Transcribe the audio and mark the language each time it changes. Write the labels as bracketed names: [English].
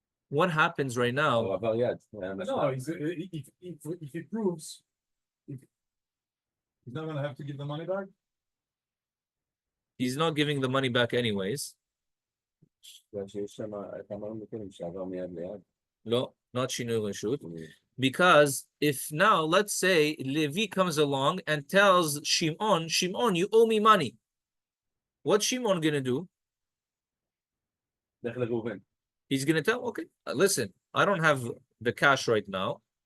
[English] what happens right now? [Hebrew] הוא עבר יד. [English] No, if he proves, he's not gonna have to give the money back. He's not giving the money back anyways. [Hebrew] שיש שם כמה מקרים שעבר מיד ליד. [English] No, not שינוי רשות. Because if now, let's say, Levi comes along and tells Shimon, Shimon, you owe me money. What's Shimon going to do? [Hebrew] לך לראובן. [English] He's going to tell, okay, listen, I don't have the cash right now.